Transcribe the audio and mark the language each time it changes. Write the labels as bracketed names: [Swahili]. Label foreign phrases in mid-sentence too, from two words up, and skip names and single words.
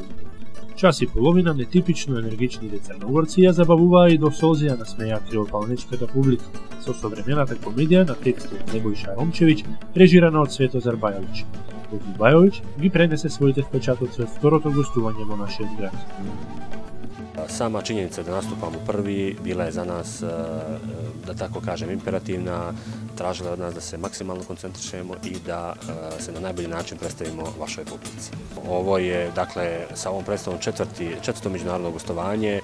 [Macedonian] Час и половина нетипично енергичните црногорци ја забавуваа и до солзи ја насмеја криопалнечката публика со современата комедија на текст од Небојша Ромчевиќ, режирана од Светозар Бајовиќ. Токи Бајовиќ ги пренесе своите впечатоци од второто гостување во нашиот град. [Serbian] Sama činjenica da nastupamo prvi bila je za nas, da tako kažem, imperativna, tražila od nas da se maksimalno koncentrišemo i da se na najbolji način predstavimo vašoj publici. Ovo je, dakle, sa ovom predstavom četvrto međunarodno gostovanje.